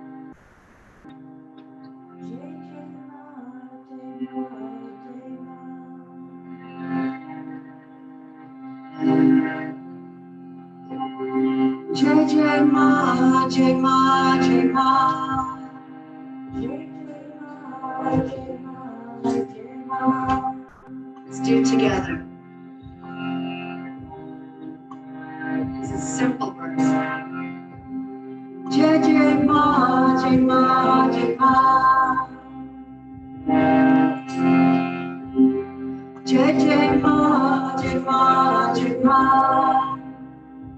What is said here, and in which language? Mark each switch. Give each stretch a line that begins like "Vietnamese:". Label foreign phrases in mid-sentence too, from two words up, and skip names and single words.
English: J Ma, J Ma, J Ma. Let's do it together. It's a simple verse. J Ma, J Ma, J Ma. J Ma, J Ma, J Ma.